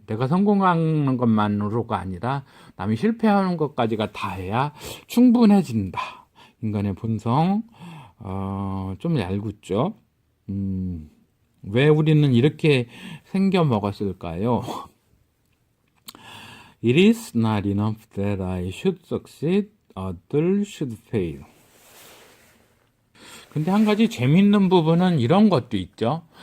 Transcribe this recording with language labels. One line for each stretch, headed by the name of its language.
Korean: 내가 성공하는 것만으로가 아니라 남이 실패하는 것까지가 다 해야 충분해진다. 인간의 본성, 좀 얄궂죠. 왜 우리는 이렇게 생겨 먹었을까요?
English: It is not enough that I should succeed, others should fail.
Korean: 근데 한 가지 재밌는 부분은 이런 것도 있죠.